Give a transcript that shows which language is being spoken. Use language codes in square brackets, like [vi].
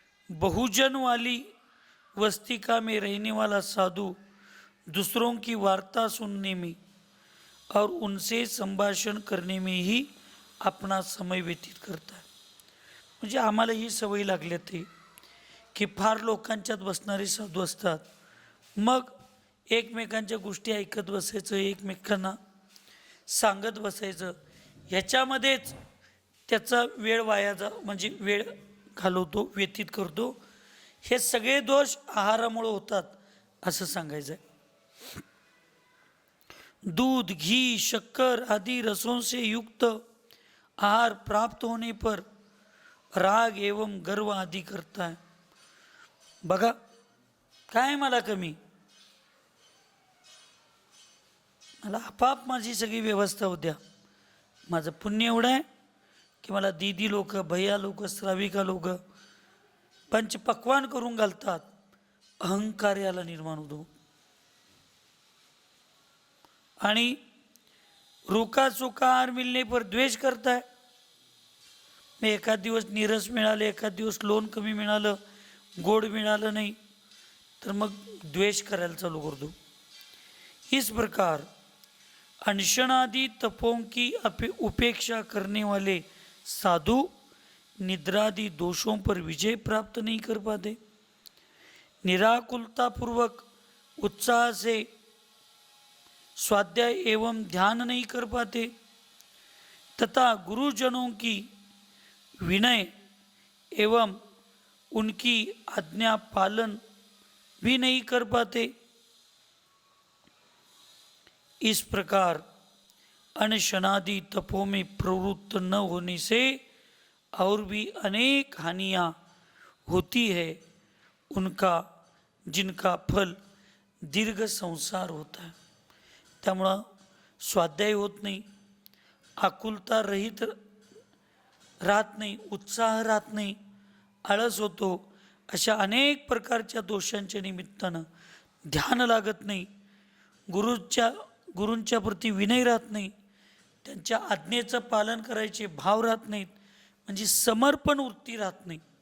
[hi] बहुजन वाली वस्तिका में रहने वाला साधु दूसरों की वार्ता सुनने में और उनसे संभाषण करने में ही अपना समय व्यतीत करता है. [mr] म्हणजे आम्हाला ही सवय लागली ती की फार लोकांच्यात बसणारे साधू असतात, मग एकमेकांच्या गोष्टी ऐकत बसायचं, एकमेकांना सांगत बसायचं, ह्याच्यामध्येच त्याचा वेळ म्हणजे वेळ घालवतो, व्यतीत करतो. हे सगळे दोष आहारामुळे होतात असं सांगायचं आहे. [hi] दूध, घी, शक्कर आदि रसों से युक्त आहार प्राप्त होने पर राग एवं गर्व आदि करता है. [mr] बघा काय मला कमी, मला आपाप माझी सगळी व्यवस्था होत्या. माझं पुण्य एवढं आहे की मला दीदी लोक, भैया लोक, श्राविका लोक पंचपक्वान करून घालतात, अहंकार याला निर्माण होतो. आणि रुखा सुखार मिळणे पर द्वेष करताय. मग एखाद दिवस नीरस मिळाले, एखाद दिवस लोण कमी मिळालं, गोड मिळालं नाही, तर मग द्वेष करायला चालू करतो. [hi] इस प्रकार अनशनादि तपों की उपेक्षा करने वाले साधु निद्रादि दोषों पर विजय प्राप्त नहीं कर पाते. निराकुलता पूर्वक उत्साह से स्वाध्याय एवं ध्यान नहीं कर पाते तथा गुरुजनों की विनय एवं उनकी आज्ञा पालन भी नहीं कर पाते. इस प्रकार अनशनादि तपों में प्रवृत्त न होने से और भी अनेक हानियाँ होती है, उनका जिनका फल दीर्घ संसार होता है. [mr] त्यामुळं स्वाध्याय होत नाही, आकुलता रहित राहत नाही, उत्साह राहत नाही, आळस होतो. अशा अनेक प्रकारच्या दोषांच्या निमित्तानं ध्यान लागत नाही, गुरूंच्या प्रती विनय राहत नाही, त्यांच्या आज्ञेचं पालन करायचे भाव राहत नाहीत, म्हणजे समर्पण वृत्ती राहत नाही.